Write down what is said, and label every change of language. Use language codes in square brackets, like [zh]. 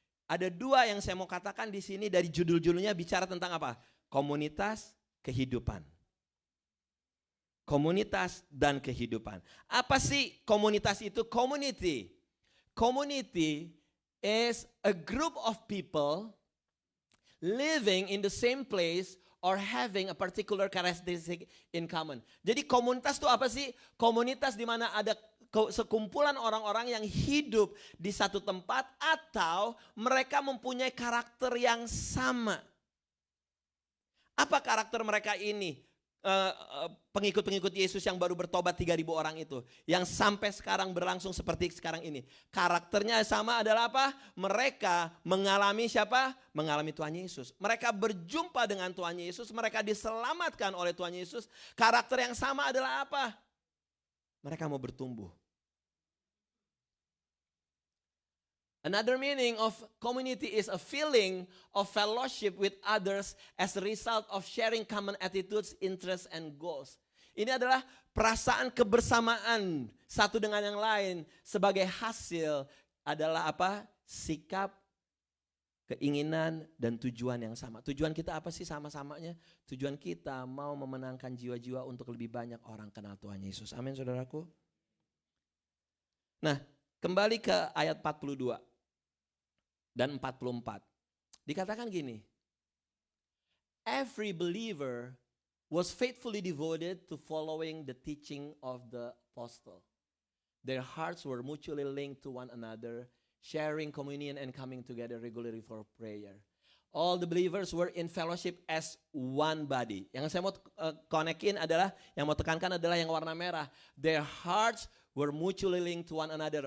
[id] Ada dua yang saya mau katakan di sini dari judul-judulnya bicara tentang apa? Komunitas, kehidupan. Komunitas dan kehidupan. Apa sih komunitas itu? Community. [en] Community is a group of people living in the same place or having a particular characteristic in common. [id] Jadi komunitas itu apa sih? Komunitas di mana ada sekumpulan orang-orang yang hidup di satu tempat atau mereka mempunyai karakter yang sama. Apa karakter mereka ini? Pengikut-pengikut Yesus yang baru bertobat 3.000 orang itu, yang sampai sekarang berlangsung seperti sekarang ini. Karakternya sama adalah apa? Mereka mengalami siapa? Mengalami Tuhan Yesus. Mereka berjumpa dengan Tuhan Yesus, mereka diselamatkan oleh Tuhan Yesus. Karakter yang sama adalah apa? Mereka mau bertumbuh. [en] Another meaning of community is a feeling of fellowship with others as a result of sharing common attitudes, interests, and goals. [id] Ini adalah perasaan kebersamaan satu dengan yang lain sebagai hasil adalah apa? Sikap, keinginan, dan tujuan yang sama. Tujuan kita apa sih sama-samanya? Tujuan kita mau memenangkan jiwa-jiwa untuk lebih banyak orang kenal Tuhan Yesus. Amin saudaraku. Nah, kembali ke ayat 42 dan 44. Dikatakan gini, [en] every believer was faithfully devoted to following the teaching of the apostle. Their hearts were mutually linked to one another, sharing communion and coming together regularly for prayer. All the believers were in fellowship as one body. [id] Yang saya mau konekin adalah, yang mau tekankan adalah yang warna merah. [en] Their hearts were mutually linked to one another.